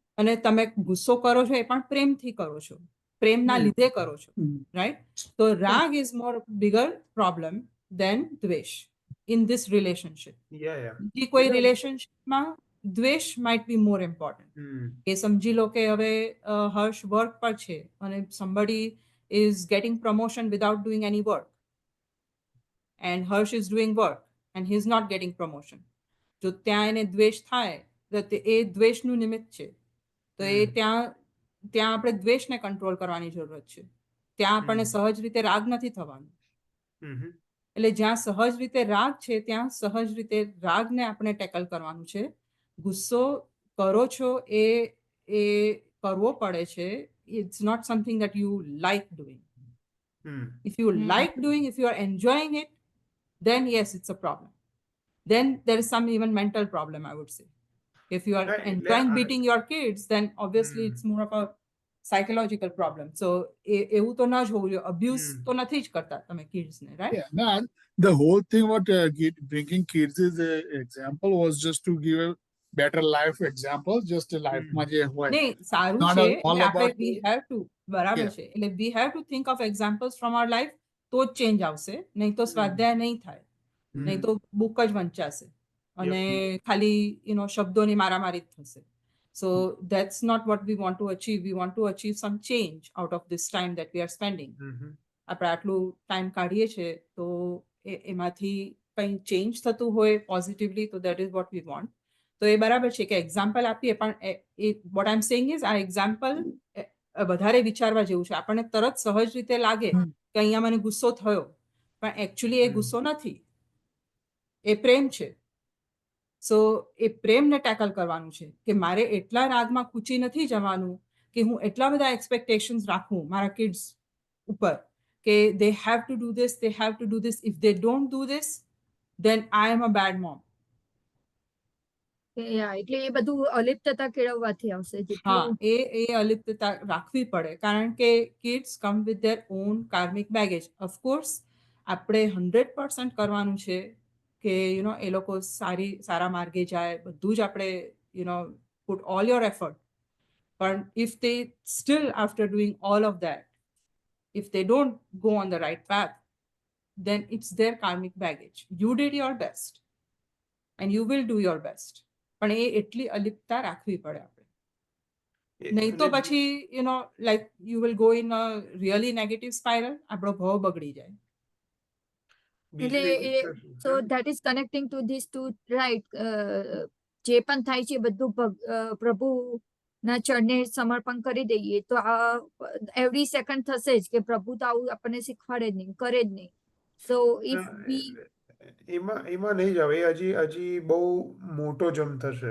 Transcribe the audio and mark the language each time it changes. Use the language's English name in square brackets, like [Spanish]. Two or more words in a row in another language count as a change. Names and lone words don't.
[Gujarati] અને તમે ગુસ્સો કરો છો એ પણ પ્રેમથી કરો છો, પ્રેમના લીધે કરો છો, રાઈટ? [English] તો રાગ is more bigger problem than દ્વેષ in this relationship. Yeah. [Gujarati] બીજી કોઈ રિલેશનશિપમાં દ્વેષ [English] might be more important. [Gujarati] કે સમજી લો કે હવે હર્ષ વર્ક પર છે [English] અને somebody is getting promotion without doing any work, and Harsh is doing work and he is not getting promotion. [Gujarati] જો ત્યાં એને દ્વેષ થાય તો એ દ્વેષનું નિમિત્ત છે. તો એ ત્યાં આપણે દ્વેષને કંટ્રોલ કરવાની જરૂરત છે. ત્યાં આપણને સહજ રીતે રાગ નથી થવાનો. એટલે જ્યાં સહજ રીતે રાગ છે ત્યાં સહજ રીતે રાગને આપણે ટેકલ કરવાનું છે. ગુસ્સો કરો છો એ કરવો પડે છે. [English] It's not something that you like doing. If you like doing, if you are enjoying it, then yes, it's a problem. Then there is some even mental problem, I would say. If you are Right, enjoying I- beating your kids, then obviously it's more of a psychological problem. [Gujarati] So એવું તો ના જ હોવું જોઈએ. અબ્યુઝ તો નથી જ કરતા તમે કિડ્સને, રાઈટ? [English] Yeah, no, the whole thing about bringing kids is a example was just to give a better life example, just a life [Gujarati] માં જે હોય. નહીં, સારું [English] Not [Gujarati] છે. [English] all [Gujarati] એટલે આપણે [English] about we have to, [Gujarati] બરાબર [English] Yeah. [Gujarati] છે. એટલે [English] we have to think of examples from our life, [Gujarati] તો જ ચેન્જ આવશે. નહીં તો સ્વાધ્યાય નહીં થાય. નહીં તો બુક જ વંચાશે અને ખાલી શબ્દોની મારામારી જ થશે. [English] So that's not what we want to achieve. We want to achieve some change out of this time that we are spending. [Gujarati] આપણે આટલું ટાઈમ કાઢીએ છીએ તો એમાંથી કંઈ ચેન્જ થતું હોય પોઝિટિવલી, તો [English] that is what we want. [Gujarati] તો એ બરાબર છે કે એક્ઝામ્પલ આપીએ, પણ [English] what I am saying is [Gujarati] આ એક્ઝામ્પલ વધારે વિચારવા જેવું છે. આપણને તરત સહજ રીતે લાગે કે અહીંયા મને ગુસ્સો થયો, પણ એકચ્યુઅલી એ ગુસ્સો નથી, એ પ્રેમ છે. સો એ પ્રેમને ટેકલ કરવાનું છે કે મારે એટલા રાગમાં કૂચી નથી જવાનું કે હું એટલા બધા એક્સપેક્ટેશન્સ રાખું મારા કિડ્સ ઉપર કે [English] they have to do this, they have to do this. If they don't do this, then I am a bad mom. [Gujarati] એટલે એ બધું અલિપ્તતા કેળવવાથી આવશે. હા, એ અલિપ્તતા રાખવી પડે, કારણ કે [English] kids come with their own karmic baggage. [Gujarati] ઓફકોર્સ આપણે 100% કરવાનું છે કે એ લોકો સારા માર્ગે જાય, બધું જ આપણે [English] put all your effort. But if they still, after doing all of that, if they don't go on the right path, then it's their karmic baggage. You did your best and you will do your best. [Gujarati] પણ એ એટલી અલિપ્તતા રાખવી પડે આપણે. નહીં તો પછી [English] like you will go in a really negative spiral. [Gujarati] આપણો ભાવ બગડી જાય. [English] So that is connecting to these two, right? [Gujarati] જે પણ થાય છે બધું પ્રભુના ચરણે સમર્પણ કરી દઈએ તો આ [English] every second [Gujarati] થશે જ કે પ્રભુ તો આવું આપણને શીખવાડે જ નહીં, કરે જ નહીં. [English] So if we [Gujarati] એમાં નહીં જાવ, એ હજી બહુ મોટો જમ્પ થશે.